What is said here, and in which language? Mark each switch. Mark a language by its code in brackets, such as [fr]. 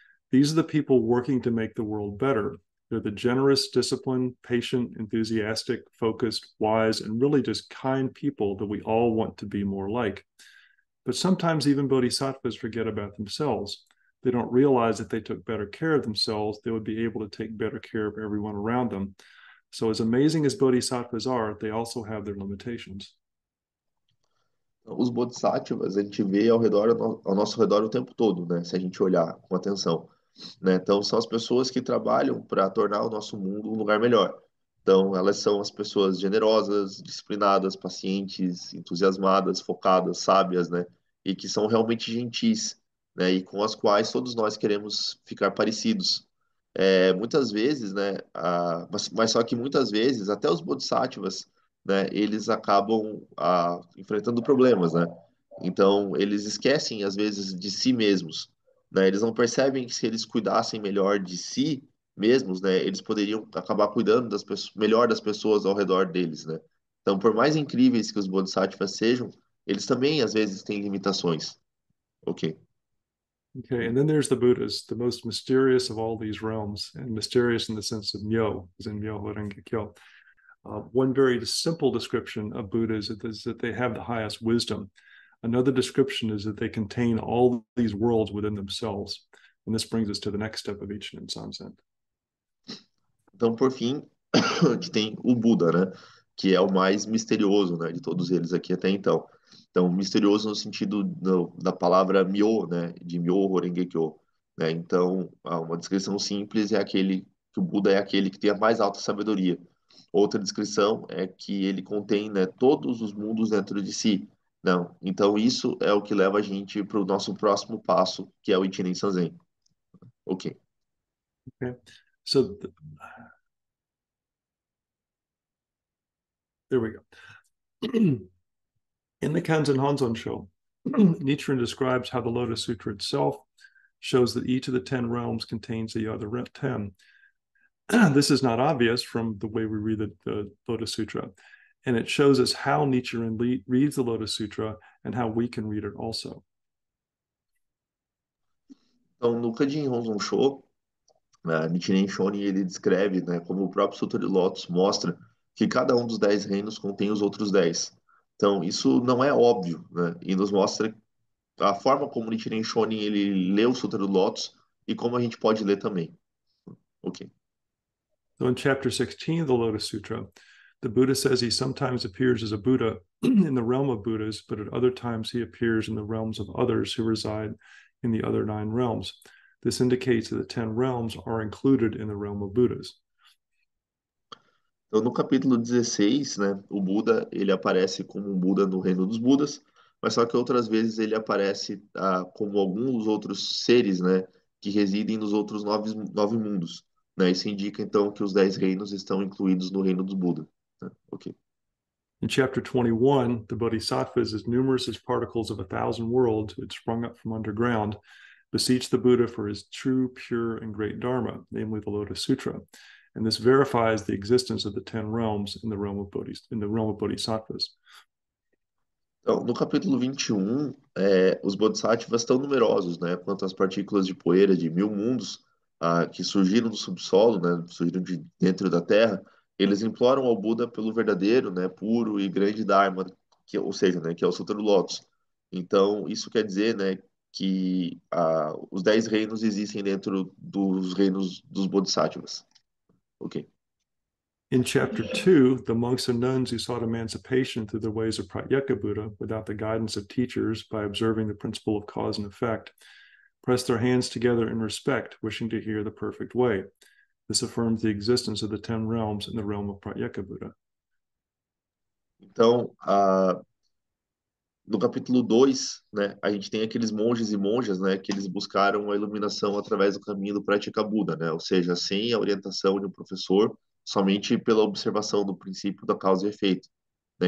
[en] These are the people working to make the world better. They're the generous, disciplined, patient, enthusiastic, focused, wise, and really just kind people that we all want to be more like. But sometimes even bodhisattvas forget about themselves. They don't realize that if they took better care of themselves, they would be able to take better care of everyone around them. So, as amazing as bodhisattvas are, they also have their limitations. [pt] Os bodhisattvas a gente vê ao nosso redor o tempo todo, né? Se a gente olhar com atenção, né? Então, são as pessoas que trabalham para tornar o nosso mundo um lugar melhor. Então, elas são as pessoas generosas, disciplinadas, pacientes, entusiasmadas, focadas, sábias, né? E que são realmente gentis, né? E com as quais todos nós queremos ficar parecidos. Muitas vezes, né? Mas só que muitas vezes, até os bodhisattvas, né? Eles acabam enfrentando problemas, né? Então, eles esquecem, às vezes, de si mesmos, né? Eles não percebem que se eles cuidassem melhor de si mesmos, né, eles poderiam acabar cuidando melhor das pessoas ao redor deles, né? Então, por mais incríveis que os bodhisattvas sejam, eles também às vezes têm limitações. Ok. [en] Okay, and then there's the Buddhas, the most mysterious of all these realms, and mysterious in the sense of Myo, as in Myoho Renge Kyo. One very simple description of Buddhas is that they have the highest wisdom. Another description is that they contain all these worlds within themselves. And this brings us to the next step of Ichinen Sanzen. [pt] Então, por fim, que tem o Buda, né? Que é o mais misterioso, né, de todos eles aqui até então. Então, misterioso no sentido da palavra Myo, né? De Myoho Renge Kyo, né? Então, uma descrição simples é aquele que o Buda é aquele que tem a mais alta sabedoria. Outra descrição é que ele contém, né, todos os mundos dentro de si. Não. Então, isso é o que leva a gente para o nosso próximo passo, que é o Ichinen Sanzen. Ok. [en] Okay, so there we go. In the Kanzen Hanzon show, Nichiren describes how the Lotus Sutra itself shows that each of the 10 realms contains the other 10. This is not obvious from the way we read the Lotus Sutra. And it shows us how Nichiren reads the Lotus Sutra and how we can read it also. [pt] Então, no Kanjin Honzon Sho, Nichiren Shonin ele descreve, né, como o próprio Sutra de Lotus mostra que cada um dos 10 reinos contém os outros 10. Então, isso não é óbvio, né, e nos mostra a forma como Nichiren Shonin ele lê o Sutra do Lotus e como a gente pode ler também. Ok. [en] So in chapter 16 of the Lotus Sutra, the Buddha says he sometimes appears as a Buddha in the realm of Buddhas, but at other times he appears in the realms of others who reside in the other 9 realms. This indicates that the 10 realms are included in the realm of Buddhas. [pt] Então, no capítulo 16, né, o Buda ele aparece como um Buda no reino dos Budas, mas só que outras vezes ele aparece como alguns outros seres, né, que residem nos outros 9 mundos. Né? Isso indica então que os 10 reinos estão incluídos no reino dos Buda. Né? Ok. [en] In chapter 21, the Bodhisattvas, as numerous as particles of 1,000 worlds who had sprung up from underground, beseech the Buddha for his true, pure, and great Dharma, namely the Lotus Sutra. And this verifies the existence of the 10 realms in the realm of Bodhisattvas. [pt] Então, no capítulo 21, os Bodhisattvas estão numerosos, né, quanto às partículas de poeira de 1000 mundos que surgiram do subsolo, né, surgiram de dentro da terra. Eles imploram ao Buda pelo verdadeiro, né, puro e grande Dharma, ou seja, né, que é o Sutra do Lótus. Então, isso quer dizer, né, que os 10 reinos existem dentro dos reinos dos Bodhisattvas. Ok. [en] In chapter 2, the monks and nuns who sought emancipation through the ways of Pratyeka Buddha without the guidance of teachers by observing the principle of cause and effect pressed their hands together in respect, wishing to hear the perfect way. This affirms the existence of the 10 realms in the realm of Pratyeka Buddha. [pt] Então, no capítulo 2, né, a gente tem aqueles monges e monjas, né, que eles buscaram a iluminação através do caminho do Pratyeka Buda, né, ou seja, sem a orientação de um professor, somente pela observação do princípio da causa e efeito. Né?